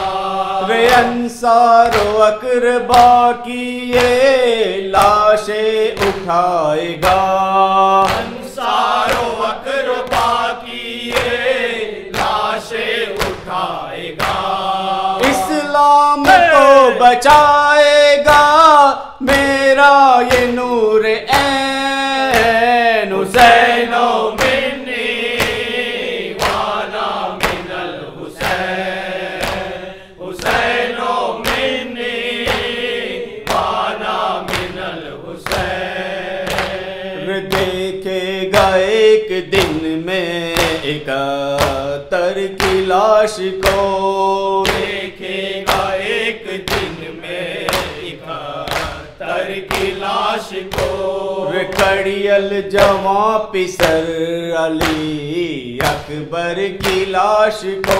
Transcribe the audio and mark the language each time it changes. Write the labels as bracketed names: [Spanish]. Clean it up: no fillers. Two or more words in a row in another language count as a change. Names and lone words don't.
[Urdu] وے انصار و اقربا کی یہ لاشیں اٹھائے گا. انصار و اقربا کی یہ لاشیں اٹھائے گا. اسلام کو بچائے گا میرا یہ نور عین [Arabic] حسین منی وانا من الحسین حسین منی وانا من الحسین. [Urdu] دیکھے گا ایک دن میں 71 کی لاش کو. دیکھے گا ایک دن میں 71 کی لاش کو. کھڑی الجواں پسر علی اکبر کی لاش کو.